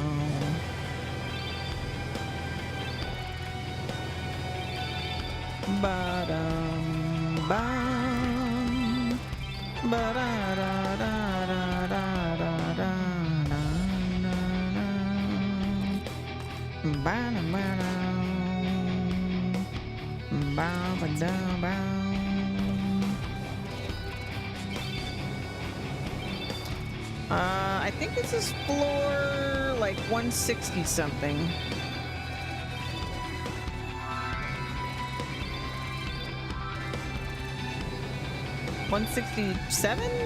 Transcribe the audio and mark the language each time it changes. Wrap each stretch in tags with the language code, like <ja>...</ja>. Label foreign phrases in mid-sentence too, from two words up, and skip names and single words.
<en>Ba dum bum. Ba da da da da da da da da. Ba da ba da. Ba ba da ba. I think this is floor like 160 something. 167?</en>